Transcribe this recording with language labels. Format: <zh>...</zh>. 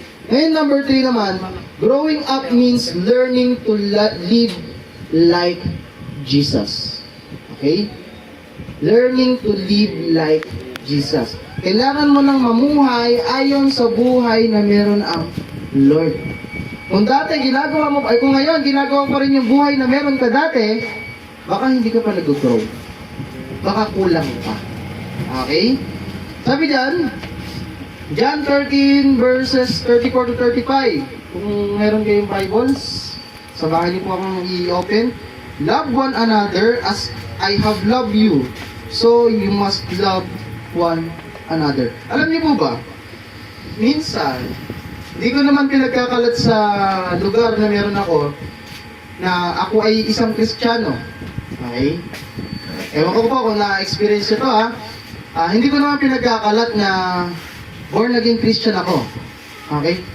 <en>Ngayon, number 3 naman, growing up means learning to live like Jesus. Okay? Learning to live like Jesus.</en> <tl>Kailangan mo nang mamuhay ayon sa buhay na meron ang Lord. Kung dati ginagawa mo, ay kung ngayon ginagawa pa rin yung buhay na meron ka dati, baka hindi ka pa nag-grow. Baka kulang pa. Okay? Sabi dyan, John 13 verses 34 to 35. Kung meron kayong Bibles, sabahan niyo po akong i-open.</tl> <en>Love one another as I have loved you. So you must love one another.</en> <tl>Alam niyo po ba, minsan, hindi ko naman pinagkakalat sa lugar na meron ako na ako ay isang Kristiyano. Okay? Ewan ko po kung na-experience ito hindi ko naman pinagkakalat na born again Christian ako. Okay?</tl>